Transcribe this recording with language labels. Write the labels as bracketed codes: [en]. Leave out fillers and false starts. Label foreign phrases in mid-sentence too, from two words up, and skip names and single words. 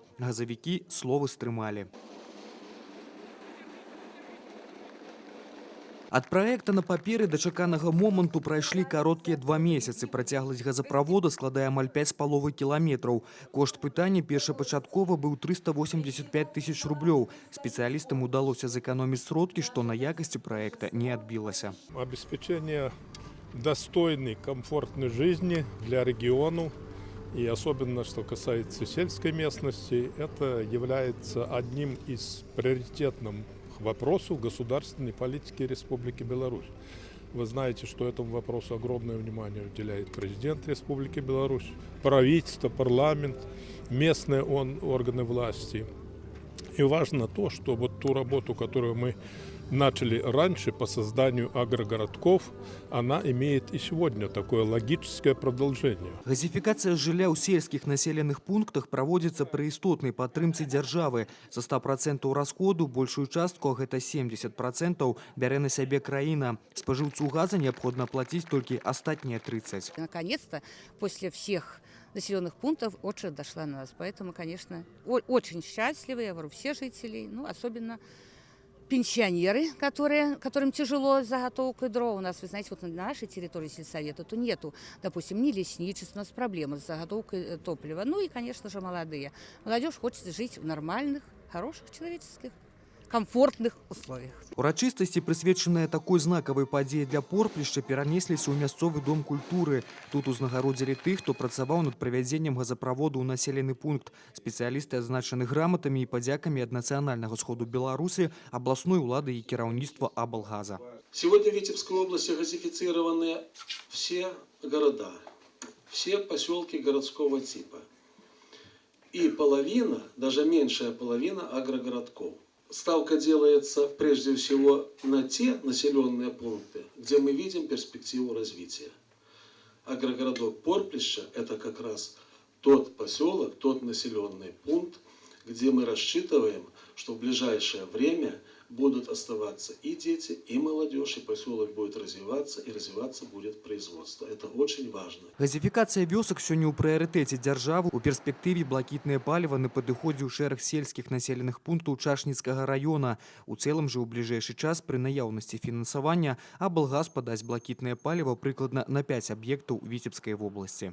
[be] Газавікі словы стрымалі. Ад праекта на паперы да чаканага моманту прайшлі кароткія 2 месяцы. Працягласць газаправода складае амаль 5,5 кіламетраў. Кошт пытання першапачаткова быў 385 тысяч рублёў. Спецыялістам удалося зэканоміць сродкі, што на якасці проекта не адбілася. [ru] Обеспечение достойной, комфортной жизни для региона, и особенно, что касается сельской местности, это является одним из приоритетных вопросов государственной политики Республики Беларусь. Вы знаете, что этому вопросу огромное внимание уделяет президент Республики Беларусь, правительство, парламент, местные органы власти. И важно то, что вот ту работу, которую мы начали раньше по созданию агрогородков, она имеет и сегодня такое логическое продолжение. [be] Газификация жылля ў сельскіх населеных пунктах праводзіцца пры істотнай падтрымцы дзяржавы. За 100% расходу большую частку, а гэта 70%, бярэ на сябе краіна. Спажыўцу газа [ru] необходимо платить только остатние 30%. Наконец-то, после всех населенных пунктов, очередь дошла на нас. Поэтому, конечно, очень счастливы, я говорю, все жители, ну, особенно пенсионеры, которым тяжело с заготовкой дров. У нас, вы знаете, вот на нашей территории сельсовета то нету, допустим, ни лесничества, у нас проблемы с заготовкой топлива. Ну и, конечно же, молодые. Молодежь хочет жить в нормальных, хороших человеческих, комфортных условиях. [be] Урачыстасці, прысвечаныя такой знакавай падзеі для Порплішча, перанесліся ў мясцовы дом культуры. Тут узнагародзілі тых, хто працаваў над правядзеннем газаправоду ў населены пункт. Спецыялісты адзначаны граматамі і падзякамі ад Нацыянальнага сходу Беларусі, абласной улады и кіраўніцтва облгаза. [ru] Сегодня в Витебской области газифицированы все города, все поселки городского типа. И половина, даже меньшая половина агрогородков. Ставка делается прежде всего на те населенные пункты, где мы видим перспективу развития. Агрогородок Порплища – это как раз тот поселок, тот населенный пункт, где мы рассчитываем, что в ближайшее время будут оставаться и дети, и молодежь, и поселок будет развиваться, и развиваться будет производство. Это очень важно. [be] Газификация вёсак сёння ў прыярытэце дзяржавы. У перспектыве блакітнае паліва на падыходзе ў шэраг сельскіх населеных пунктаў Чашніцкага района. У цэлым жа ў бліжэйшы час пры наяўнасці фінансавання облгаз падасць блакітнае паліва прыкладна на 5 аб'ектаў Віцебскай вобласці.